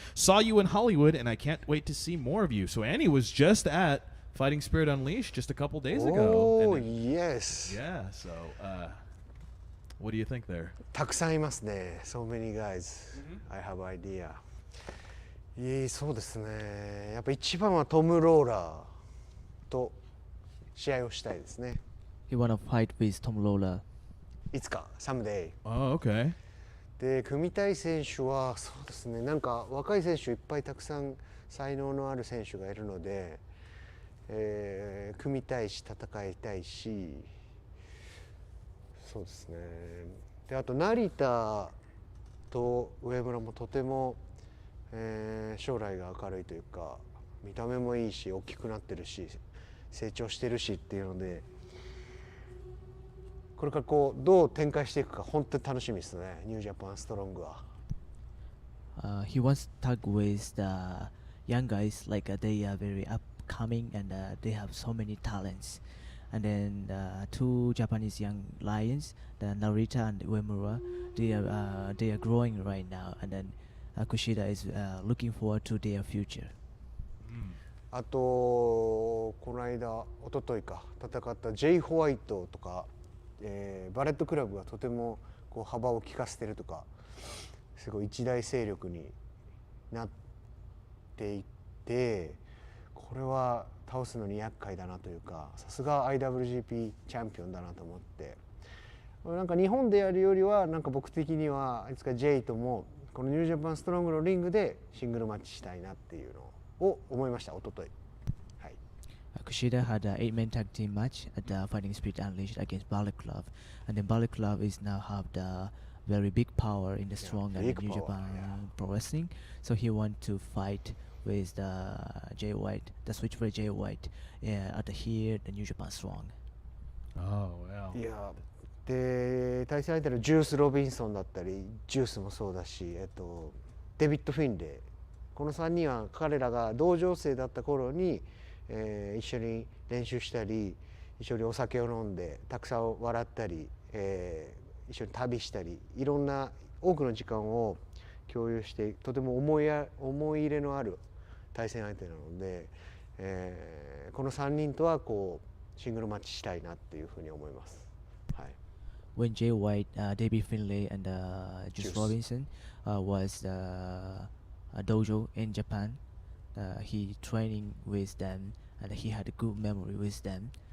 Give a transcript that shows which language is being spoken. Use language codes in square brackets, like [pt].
[en] Saw you in Hollywood, and I can't wait to see more of you. So Annie was just at Fighting Spirit Unleashed just a couple days ago. Oh, And yes. yeah, so what do you think there? [ja] たくさんいますね。 [en] So many guys. I have idea. [ja] そうですね。やっぱ一番はトム・ローラーと試合をしたいですね。 [en] He wanna fight with Tom Lawler. [ja] いつか、 [en] someday。 Oh, okay. [ja] で、組みたい選手はそうですね。なんか若い選手いっぱいたくさん才能のある選手がいるので、組みたいし戦いたいし、そうですね。で、あと成田と上村もとても、将来が明るいというか、見た目もいいし大きくなってるし成長してるしっていうので、これからこうどう展開していくか本当に楽しみですね。ニュージャパンストロングは。 [en] He wants to tag with the young guys, like they are very upcoming and they have so many talents. And then two Japanese young lions, the Narita and Uemura, they are growing right now. And then Kushida is looking forward to their future. [ja] あとこの間一昨日か戦ったジェイ・ホワイトとか、バレットクラブがとてもこう幅を利かせてるとか、すごい一大勢力になっていて、これは倒すのに厄介だなというか、さすが IWGP チャンピオンだなと思って、なんか日本でやるよりはなんか僕的にはいつか J ともこのニュージャパンストロングのリングでシングルマッチしたいなっていうのを思いました。一昨日。はい。 [en] Kushida had an 8-man tag team match at the Fighting Spirit Unleashed against Ballet Club, and then Ballet Club is now have the very big power in the strong and big New power, Japan pro wrestling. So he want to fight with the Jay White, the Switchblade Jay White, at the here the New Japan strong. Oh, wow. [ja] いやで対戦相手のジュース・ロビンソンだったりジュースもそうだし、デビッド・フィンレイ、この3人は彼らが同情生だった頃に、一緒に練習したり一緒にお酒を飲んでたくさん笑ったり、一緒に旅したりいろんな多くの時間を共有してとても思い入れのある対戦相手なので、この3人とはこうシングルマッチしたいなっていうふうに思います。はい。 [en] When Jay White, David Finlay, and Juice Juice. Robinson was a dojo in Japan, he training with them and he had a good memory with them.